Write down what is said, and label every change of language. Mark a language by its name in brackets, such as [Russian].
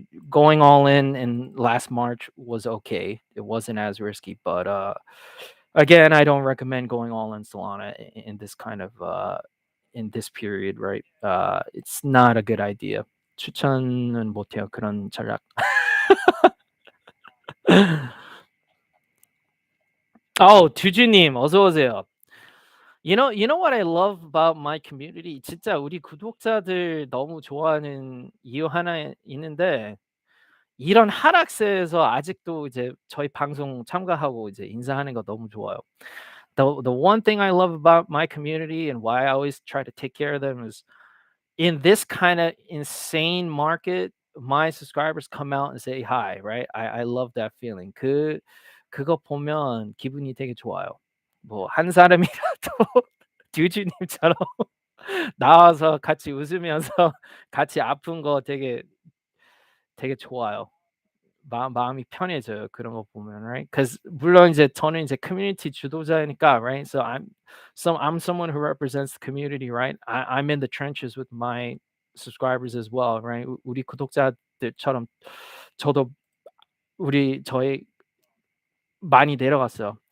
[English] Going all in last March was okay. It wasn't as risky, but again, I don't recommend going all in Solana in this kind of in this period, right? It's not a good idea. [Korean] 추천은 못해요 그런 전략. 두주님 어서 오세요. [English] You know what I love about my community? [Korean] 진짜 우리 구독자들 너무 좋아하는 이유 하나 있는데 이런 하락세에서 아직도 이제 저희 방송 참가하고 이제 인사하는 거 너무 좋아요. [English] The one thing I love about my community and why I always try to take care of them is in this kind of insane market, my subscribers come out and say hi, right? I love that feeling. [Korean] 그거 보면 기분이 되게 좋아요. 뭐 한 사람이라도 듀주님처럼 나와서 같이 웃으면서 같이 아픈 거 되게 좋아요. 마음이 편해져요. 그런 거 보면, right? Because 물론 이제 저는 이제 커뮤니티 주도자니까, right? [English] So I'm someone who represents the community, right? I'm in the trenches with my subscribers as well, right? [Korean] 우리 구독자들처럼 저도 저희 많이 내려갔어요.